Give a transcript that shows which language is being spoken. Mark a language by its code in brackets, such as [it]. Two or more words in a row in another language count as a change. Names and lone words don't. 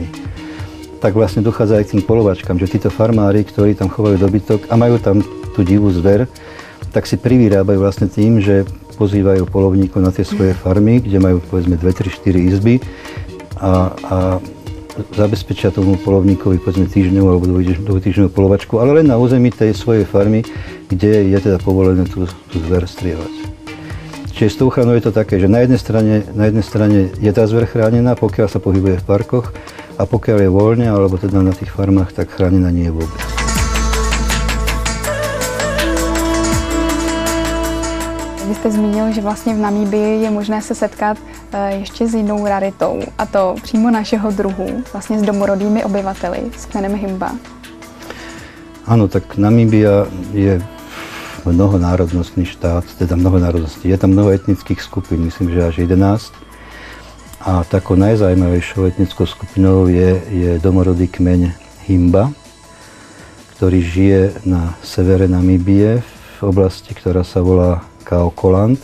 [sk] Tak vlastne dochádza aj k tým polovačkám, že títo farmári, ktorí tam chovajú dobytok a majú tam tú divú zver, tak si privyrábajú vlastne tým, že pozývajú polovníkov na tie svoje farmy, kde majú povedzme 2, 3, 4 izby a zabezpečia tomu polovníkovi povedzme týždňovú alebo dvojtýždňovú polovačku, ale len na území tej svojej farmy, kde je teda povolené tú zver strieľať. Čiže s tou ochranou je to také, že na jednej strane je tá zver chránená, pokiaľ sa pohybuje v parkoch, A pokiaľ je voľne, alebo teda na tých farmách, tak chránená nie je vôbec. [cs] Vy jste zmínil, že vlastně v Namíbii je možné se setkat ještě s jinou raritou, a to přímo našeho druhu, vlastně s domorodými obyvateli, s kmenem Himba. [sk] Áno, tak Namíbia je mnohonárodnostný štát, teda mnohonárodnostný. Je tam mnoho etnických skupín, myslím, že až 11. A takou najzaujímavejšou etnickou skupinou je domorodý kmeň Himba, ktorý žije na severe Namíbie v oblasti, ktorá sa volá Kaokoland.